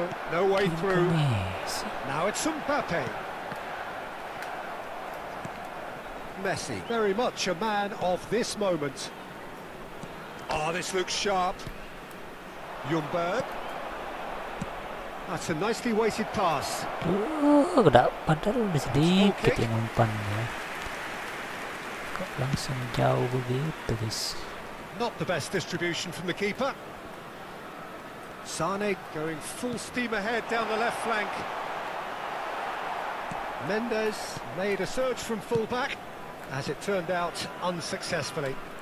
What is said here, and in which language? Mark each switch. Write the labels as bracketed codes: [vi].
[en] No way through. Now it's Mbappe. Messi, very much a man of this moment. Oh, this looks sharp. Ljungberg. That's a nicely weighted pass. [id] Padahal udah sedikit yang umpannya. Kok langsung jauh begitu guys. [en] Not the best distribution from the keeper. Sane going full steam ahead down the left flank. Mendes made a surge from fullback, as it turned out unsuccessfully.